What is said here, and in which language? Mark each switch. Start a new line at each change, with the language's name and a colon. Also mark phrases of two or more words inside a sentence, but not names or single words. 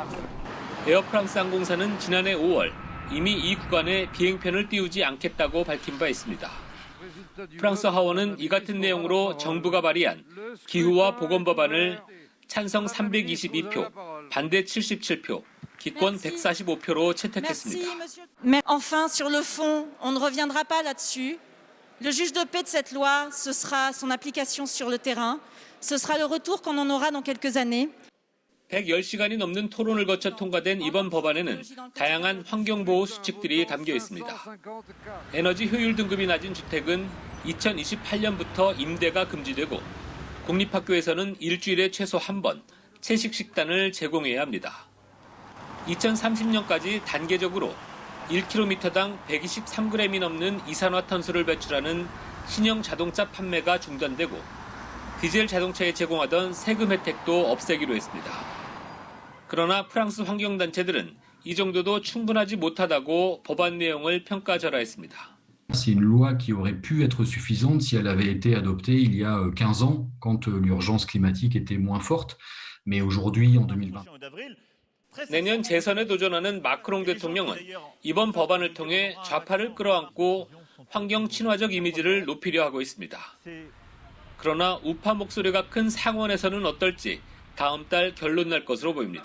Korean: 에어프랑스 항공사는 지난해 5월 이미 이 구간에 비행편을 띄우지 않겠다고 밝힌 바 있습니다. 프랑스 하원은 이 같은 내용으로 정부가 발의한 기후와 보건 법안을 찬성 322표, 반대 77표, 기권 145표로 채택했습니다.
French: Mais enfin, sur le fond, on ne reviendra pas là-dessus. Le juge de paix de cette loi, ce sera son application sur le terrain. Ce sera le retour qu'on en aura dans quelques années.
Korean: 110시간이 넘는 토론을 거쳐 통과된 이번 법안에는 다양한 환경보호 수칙들이 담겨 있습니다. 에너지 효율 등급이 낮은 주택은 2028년부터 임대가 금지되고 공립학교에서는 일주일에 최소 한 번 채식 식단을 제공해야 합니다. 2030년까지 단계적으로 1km당 123g이 넘는 이산화탄소를 배출하는 신형 자동차 판매가 중단되고 디젤 자동차에 제공하던 세금 혜택도 없애기로 했습니다. 그러나 프랑스 환경단체들은 이 정도도 충분하지 못하다고 법안 내용을 평가절하했습니다.
French: C'est une loi qui aurait pu être suffisante si elle avait été adoptée il y a 15 ans, quand l'urgence climatique était moins forte. Mais aujourd'hui, en 2020...
Korean: 내년 재선에 도전하는 마크롱 대통령은 이번 법안을 통해 좌파를 끌어안고 환경 친화적 이미지를 높이려 하고 있습니다. 그러나 우파 목소리가 큰 상원에서는 어떨지 다음 달 결론 날 것으로 보입니다.